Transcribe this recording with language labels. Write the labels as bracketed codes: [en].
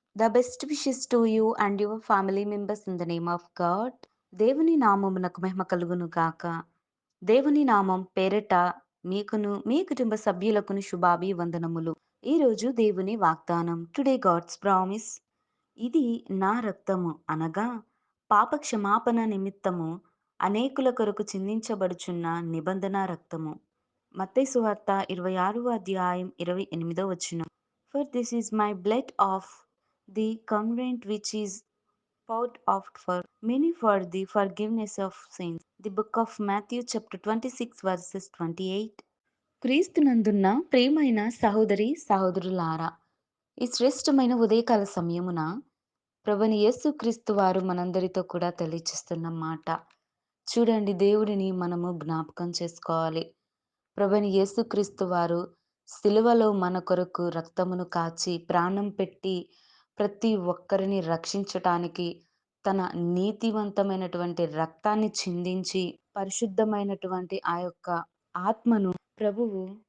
[en] The best wishes to you and your family members in the name of God. [te] దేవుని నామమునకు మహిమ కలుగును గాక. దేవుని నామం పేరట మీకును మీ కుటుంబ సభ్యులకును శుభాభివందనములు. ఈరోజు దేవుని వాగ్దానం. [en] Today God's promise. [te] ఇది నా రక్తము అనగా పాప క్షమాపణ నిమిత్తము అనేకుల కొరకు చిందించబడుచున్న నిబంధన రక్తము. మత్తయి సువార్త 26వ అధ్యాయం 28వ వచనం. [en] For this is my blood of the covenant which is poured out for many for the forgiveness of sins. The book of Matthew chapter 26 verses 28. [te] క్రీస్తునందున్న ప్రేమైన సహోదరి సహోదరులారా, ఈ శ్రేష్టమైన ఉదయకాల సమయమున ప్రభువైన యేసుక్రీస్తు వారు మనందరితో కూడా తెలియచేస్తున్న మాట. చూడండి, దేవుడిని మనము జ్ఞాపకం చేసుకోవాలి. ప్రభువైన యేసుక్రీస్తు వారు సిలువలో మన కొరకు రక్తమును కాచి ప్రాణం పెట్టి ప్రతి ఒక్కరిని రక్షించటానికి తన నీతివంతమైనటువంటి రక్తాన్ని చిందించి పరిశుద్ధమైనటువంటి ఆ యొక్క ఆత్మను ప్రభువు